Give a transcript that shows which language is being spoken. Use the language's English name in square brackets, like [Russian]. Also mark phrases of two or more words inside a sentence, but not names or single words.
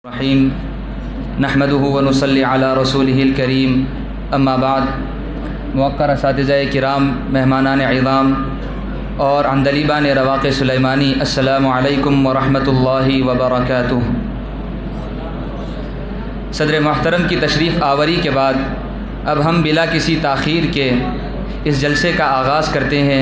[Arabic] رحيم نحمده و نصلي على رسوله الكريم أما بعد. [Urdu] مؤقر اساتذۂ کرام، مہمانانِ عظام اور عندلیبانِ رواقِ سلیمانی, [Arabic] السلام عليكم و رحمة الله و بركاته. [Urdu] صدرِ محترم کی تشریف آوری کے بعد اب ہم بلا کسی تاخیر کے اس جلسے کا آغاز کرتے ہیں.